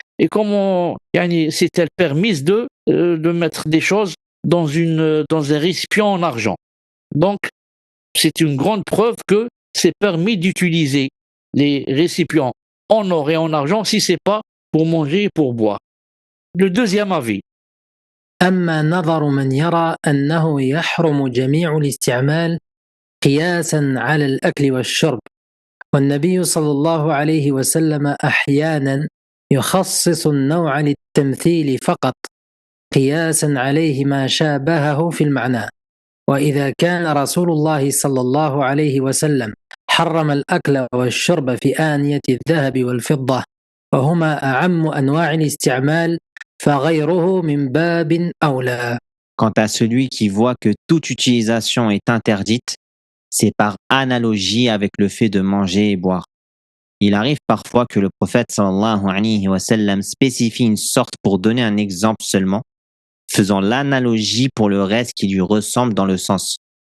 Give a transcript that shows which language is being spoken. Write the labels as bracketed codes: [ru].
[fr] Et comment c'est-elle permise de mettre des choses dans un récipient en argent. Donc, c'est une grande preuve que c'est permis d'utiliser les récipients en or et en argent si c'est pas pour manger et pour boire. Le deuxième avis. [ar] أما نظر من يرى أنه يحرم جميع الاستعمال قياسا على الأكل والشرب، والنبي صلى الله عليه وسلم أحيانا يخصص النوع للتمثيل فقط قياسا عليه ما شابهه في المعنى. وإذا كان رسول الله صلى الله عليه وسلم حرم الأكل والشرب في آنية الذهب والفضة وهما أعم أنواع الاستعمال فغيره من باب أولى. [fr] Quant à celui qui voit que toute utilisation est interdite, c'est par analogie avec le fait de manger et boire. Il arrive parfois que le prophète [ar] sallallahu alayhi wa sallam [fr] spécifie une sorte pour donner un exemple seulement, faisant l'analogie pour le reste qui lui ressemble dans le sens.